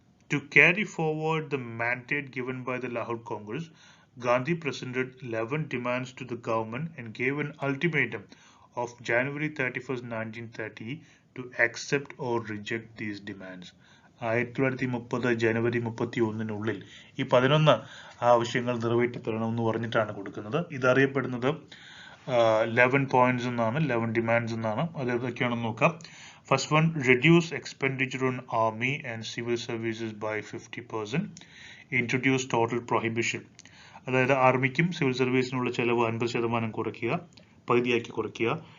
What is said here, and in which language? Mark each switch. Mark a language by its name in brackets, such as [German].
[English] To carry forward the mandate given by the Lahore Congress, Gandhi presented 11 demands to the government and gave an ultimatum of January 31st, 1930 to accept or reject these demands. [Malayalam] 1930 ജനുവരി 31-നുള്ളിൽ ഈ 11 ആവശ്യങ്ങൾ നിറവേറ്റിത്തരണമെന്ന് പറഞ്ഞിട്ടാണ് കൊടുക്കുന്നത്. ഇതറിയപ്പെടുന്നത് 11 points എന്നാണ്, 11 demands എന്നാണ്. അത് ഏതൊക്കെയാണെന്ന് നോക്കാം. [English] First one, reduce expenditure on army and civil services by 50%. Introduce total prohibition. [Malayalam] അതായത് ആർമിക്കും സിവിൽ സർവീസിനുള്ള ചെലവ് 50% കുറയ്ക്കുക, പകുതിയാക്കി കുറയ്ക്കുക.